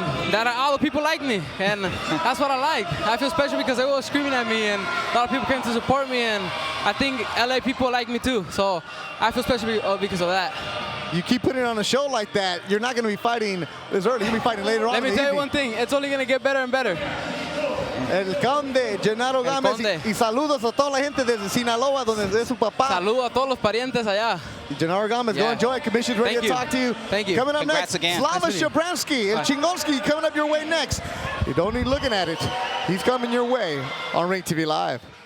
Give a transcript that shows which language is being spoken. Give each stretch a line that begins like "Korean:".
English: That all the people like me, and that's what I like. I feel special because they were screaming at me, and a lot of people came to support me, and I think LA people like me too. So I feel special because of that. You keep putting on a show like that, you're not going to be fighting this early. You'll be fighting later on. Let me tell you one thing, it's only going to get better and better.
Spanish: El Conde, Genaro Gamez, y saludos a toda la gente desde Sinaloa, donde es su papá. Saludos a todos los parientes allá.
English: Genaro Gamez, go enjoy. Commission's ready to talk to you. Thank you. Coming up Congrats next, again. Slava Shabransky and Chingonsky coming up your way next. You don't need looking at it. He's coming your way on Ring TV Live.